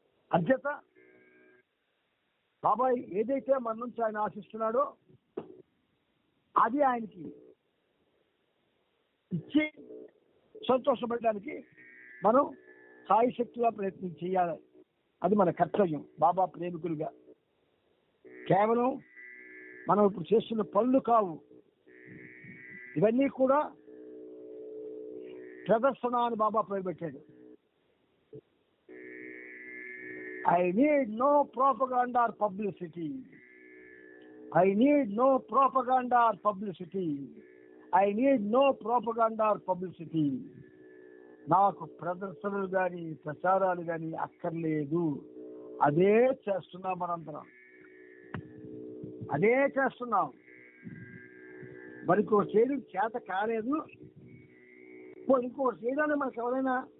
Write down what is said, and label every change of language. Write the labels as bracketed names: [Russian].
[Telugu] అంచేత బాబాయ్ ఏదైతే మన నుంచి ఆయన ఆశిస్తున్నాడో అది ఆయనకి ఇచ్చి సంతోషపడడానికి మనం సాయశక్తిగా ప్రయత్నం చేయాలి. అది మన కర్తవ్యం బాబా ప్రేమికులుగా. కేవలం మనం ఇప్పుడు చేస్తున్న పనులు కావు, ఇవన్నీ కూడా ప్రదర్శన అని బాబా పేరు పెట్టాడు. [English] I need no propaganda or publicity. I need no propaganda or publicity. I need no propaganda or publicity. [Telugu] నాకు ప్రదర్శనలు కానీ ప్రచారాలు కానీ అక్కర్లేదు. అదే చేస్తున్నాం మనందరం, అదే చేస్తున్నాం. మరి ఇంకోటి చేయడం చేత కాలేదు, ఇంకోటి చేయడానికి మనకు ఎవరైనా